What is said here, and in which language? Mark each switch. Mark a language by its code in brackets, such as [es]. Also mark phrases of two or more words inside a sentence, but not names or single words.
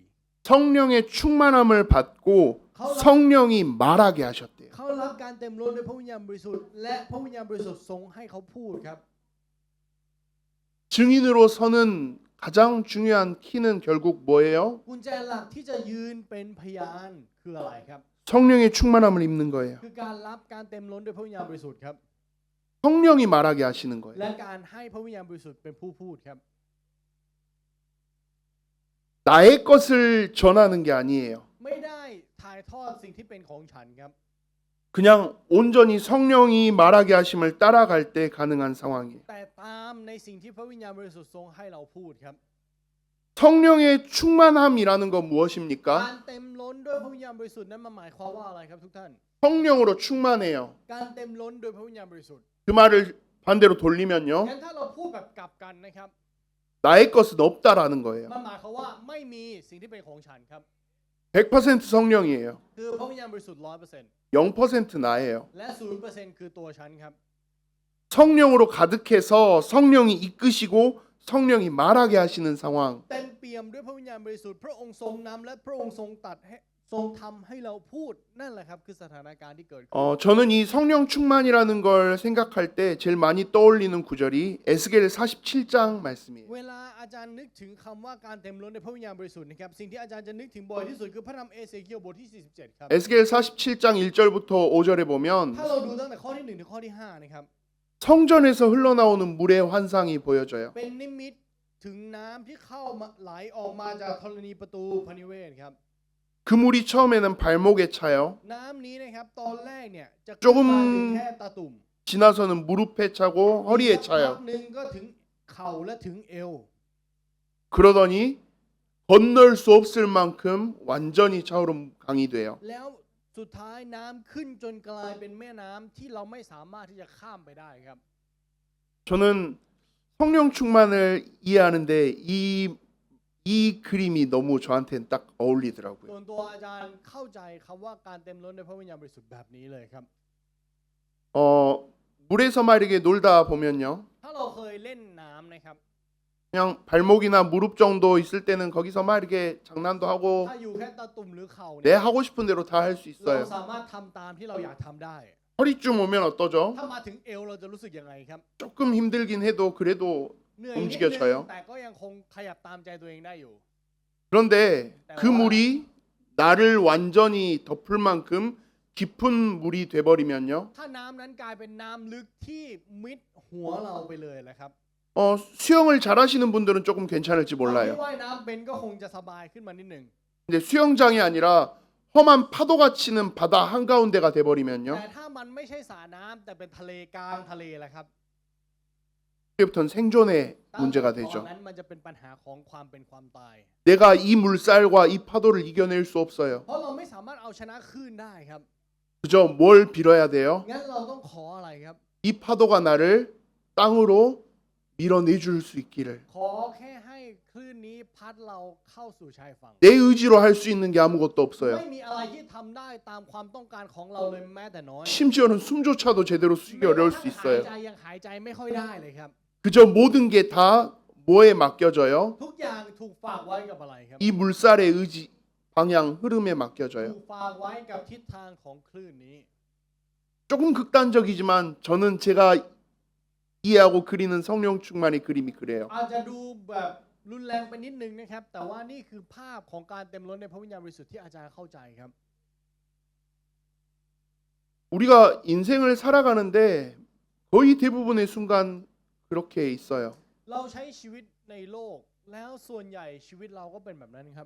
[ko] 성령의 충만함을 받고 성령이 말하게 하셨대요. [th] เขารับการเต็มล้นด้วยพระวิญญาณบริสุทธิ์และพระวิญญาณบริสุทธิ์ทรงให้เขาพูดครับ [ko] 증인으로 서는 가장 중요한 키는 결국 뭐예요? [th] กุญแจหลักที่จะยืนเป็นพยานคืออะไรครับ [ko] 성령의 충만함을 입는 거예요. [th] คือการรับการเต็มล้นด้วยพระวิญญาณบริสุทธิ์ครับ [ko] 성령이 말하게 하시는 거예요. [th] และการให้พระวิญญาณบริสุทธิ์เป็นผู้พูดครับ [ko] 나의 것을 전하는 게 아니에요. [th] ไม่ได้ถ่ายทอดสิ่งที่เป็นของฉันครับ [ko] 그냥 온전히 성령이 말하게 하심을 따라갈 때 가능한 상황이에요. [th] แต่ตามในสิ่งที่พระวิญญาณบริสุทธิ์ทรงให้เราพูดครับ [ko] 성령의 충만함이라는 건 [th] การ [ko] 무엇입니까? [th] เต็มล้นด้วยพระวิญญาณบริสุทธิ์นั้นมันหมายความว่าอะไรครับทุกท่าน [ko] 성령으로 충만해요. [th] การเต็มล้นด้วยพระวิญญาณบริสุทธิ์ [ko] 그 말을 반대로 돌리면요. [th] งั้นถ้าเราพูดแบบกลับกันนะครับ [ko] 나의 것은 없다라는 거예요. [th] มันหมายความว่าไม่มีสิ่งที่เป็นของฉันครับ [ko] 100% 성령이에요. [th] คือพระวิญญาณบริสุทธิ์ 100% [ko] 0% 나예요. [th] และ 0% คือตัวฉันครับ [ko] 성령으로 가득해서 성령이 이끄시고 성령이 말하게 하시는 상황. [th] เต็มเปี่ยมด้วยพระวิญญาณบริสุทธิ์พระองค์ทรงนำและพระองค์ทรงตัดให้ทรงทำให้เราพูดนั่นแหละครับคือสถานการณ์ที่เกิดขึ้น [ko] 저는 이 성령 충만이라는 걸 생각할 때 제일 많이 떠올리는 구절이 에스겔 47장 말씀이에요. [th] เวลาอาจารย์นึกถึงคำว่าการเต็มล้นในพระวิญญาณบริสุทธิ์นะครับสิ่งที่อาจารย์จะนึกถึงบ่อยที่สุดคือพระธรรมเอเสเคียลบทที่ 47 ครับ [ko] 에스겔 47장 1절부터 5절에 보면 [th] ถ้าเราดูตั้งแต่ข้อที่ 1 ถึงข้อที่ 5 นะครับ [ko] 성전에서 흘러나오는 물의 환상이 보여져요. [th] เป็นนิมิตถึงน้ำที่เข้ามาไหลออกมาจากธรณีประตูพระนิเวศครับ [ko] 그 물이 처음에는 발목에 차요. [th] น้ำนี้นะครับตอนแรกเนี่ยจะ [ko] 조금 [th] ขึ้นมาถึงแค่ตาตุ่ม [ko] 지나서는 무릎에 차고 허리에 [th] สักพัก [ko] 차요. [th] หนึ่งก็ถึงเข่าและถึงเอว [ko] 그러더니 건널 수 없을 만큼 완전히 차오른 강이 돼요. [th] แล้วสุดท้ายน้ำขึ้นจนกลายเป็นแม่น้ำที่เราไม่สามารถที่จะข้ามไปได้ครับ [ko] 저는 성령 충만을 이해하는데 이 그림이 너무 저한테는 딱 [th] ส่ [ko] 어울리더라고요. [th] วนตัวอาจารย์เข้าใจคำว่าการเต็มล้นในพระวิญญาณบริสุทธิ์แบบนี้เลยครับ [ko] 물에서 막 이렇게 놀다 보면요. [th] ถ้าเราเคยเล่นน้ำนะครับ [ko] 그냥 발목이나 무릎 정도 있을 때는 거기서 막 이렇게 장난도 하고 [th] ถ้าอยู่แค่ตาตุ่มหรือเข่า [ko] 내 [th] เนี่ย [ko] 하고 싶은 대로 다 할 수 [th] เรา [ko] 있어요. [th] สามารถทำตามที่เราอยากทำได้ [ko] 허리쯤 오면 어떠죠? [th] ถ้ามาถึงเอวเราจะรู้สึกยังไงครับ [ko] 조금 힘들긴 해도 그래도 [th] เหนื่อยนิดนึง [ko] 움직여져요. [th] แต่ก็ยังคงขยับตามใจตัวเองได้อยู่ [ko] 그런데 그 물이 나를 완전히 덮을 만큼 깊은 물이 돼버리면요. [th] ถ้าน้ำนั้นกลายเป็นน้ำลึกที่มิดหัวเราไปเลยแหละครับ [ko] 수영을 잘하시는 분들은 조금 괜찮을지 [th] คน [ko] 몰라요. [th] ที่ว่ายน้ำเป็นก็คงจะสบายขึ้นมานิดหนึ่ง [ko] 근데 수영장이 아니라 험한 파도가 치는 바다 한가운데가 돼버리면요. [th] แต่ถ้ามันไม่ใช่สระน้ำแต่เป็นทะเลกลางทะเลแหละครับ [ko] 그때부터는 생존의 [th] ตอน [ko] 문제가 [th] ตอน [ko] 되죠. [th] นั้นมันจะเป็นปัญหาของความเป็นความตาย [ko] 내가 이 물살과 이 파도를 이겨낼 수 없어요. [th] เพราะเราไม่สามารถเอาชนะคลื่นได้ครับ [ko] 그저 뭘 빌어야 돼요? [th] งั้นเราต้องขออะไรครับ [ko] 이 파도가 나를 땅으로 밀어내줄 수 있기를. [th] ขอแค่ให้คลื่นนี้พัดเราเข้าสู่ชายฝั่ง [ko] 내 의지로 할 수 있는 게 아무것도 없어요. [th] ไม่มีอะไรที่ทำได้ตามความต้องการของเราเลยแม้แต่น้อย [ko] 심지어는 숨조차도 제대로 쉬기 어려울 수 [th] หาย [ko] 있어요. [th] ใจยังหายใจไม่ค่อยได้เลยครับ [ko] 그저 모든 게 다 뭐에 맡겨져요? [th] ทุกอย่างถูกฝากไว้กับอะไรครับ [ko] 이 물살의 의지, 방향, 흐름에 [th] ถู [ko] 맡겨져요. [th] กฝากไว้กับทิศทางของคลื่นนี้ [ko] 조금 극단적이지만 저는 제가 이해하고 그리는 성령 충만의 그림이 그래요. [th] อาจจะดูแบบรุนแรงไปนิดนึงนะครับ แต่ว่านี่คือภาพของการเต็มล้นในพระวิญญาณบริสุทธิ์ที่อาจารย์เข้าใจครับ [ko] 우리가 인생을 살아가는데 거의 대부분의 순간 그렇게 있어요. [th] เราใช้ชีวิตในโลกแล้วส่วนใหญ่ชีวิตเราก็เป็นแบบนั้นครับ